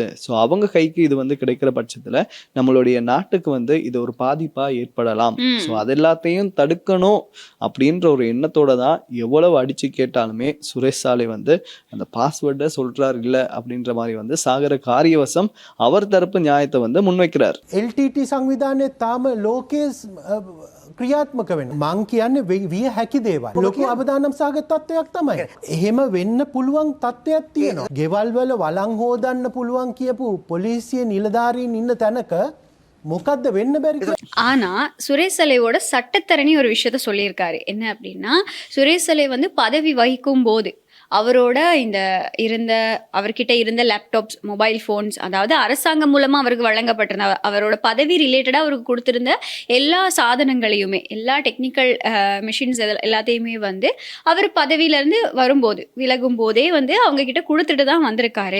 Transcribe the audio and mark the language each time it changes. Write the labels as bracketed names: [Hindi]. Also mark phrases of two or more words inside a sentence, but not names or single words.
[Tamil] ஸோ அவங்க கைக்கு இது வந்து கிடைக்கிற பட்சத்துல நம்மளுடைய நாட்டுக்கு வந்து இது ஒரு பாதிப்பா ஏற்படலாம். ஸோ அது எல்லாத்தையும் தடுக்கணும் அப்படின்ற ஒரு எண்ணத்தோட தான் எவ்வளவு அடிச்சு கேட்டாலுமே சுரேஷ் சாலை வந்து அந்த பாஸ்வேர்டை சொல்றாரு இல்ல அப்படின்ற மாதிரி வந்து சாகர சாகர காரியவசம் அவர் தரப்பு நியாயத்தை வந்து முன்வைக்கிறார். [Sinhala] LTT සංවිධානය තාම ලෝකයේ ක්‍රියාත්මක වෙන මං කියන්නේ විය හැකි දේවල් ලොකු අවදානම් සහගත තත්ත්වයක් තමයි. එහෙම වෙන්න පුළුවන් තත්ත්වයක් තියෙනවා. ගෙවල් වල වළං හොදන්න පුළුවන් කියපු පොලිසිය නිලධාරීන් ඉන්න තැනක මොකද්ද වෙන්න බැරි? [Tamil] ஆனா சுரேஷ் சலையோட சட்டத்தரணி ஒரு விஷயத்த சொல்லியிருக்காரு. என்ன அப்படின்னா, சுரேஷ் சலை வந்து பதவி வகிக்கும் போது அவரோட அவர்கிட்ட இருந்த லேப்டாப்ஸ், [English] mobile phones, [Tamil] அதாவது அரசாங்கம் மூலமா அவருக்கு வழங்கப்பட்டிருந்த அவரோட பதவி ரிலேட்டடா அவருக்கு கொடுத்திருந்த எல்லா சாதனங்களையுமே, எல்லா [English] technical machines [Tamil] எல்லாத்தையுமே வந்து அவர் பதவியிலேருந்து வரும்போது விலகும் போதே வந்து அவங்க கிட்ட கொடுத்துட்டு தான் வந்திருக்காரு.